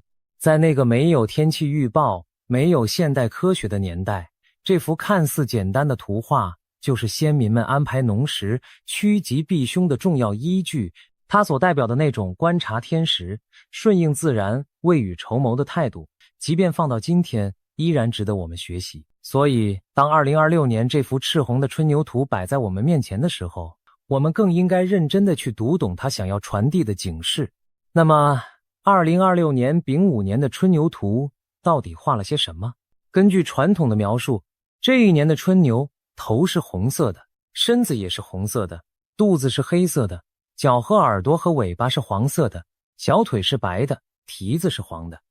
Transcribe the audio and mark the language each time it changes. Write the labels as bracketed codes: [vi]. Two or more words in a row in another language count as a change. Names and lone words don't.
[zh] 在那個沒有天氣預報、沒有現代科學的年代，這幅看似簡單的圖畫就是先民們安排農時、趨吉避凶的重要依據。它所代表的那種觀察天時、順應自然、未雨綢繆的態度，即便放到今天，依然值得我们學習。所以，當2026年這幅赤紅的春牛圖擺在我們面前的時候，我們更應該認真地去讀懂它想要傳遞的警示。那麼2026年丙午年的春牛圖到底畫了些什麼？根據傳統的描述，這一年的春牛頭是紅色的，身子也是紅色的，肚子是黑色的，腳和耳朵和尾巴是黃色的，小腿是白的， 蹄子是黃的。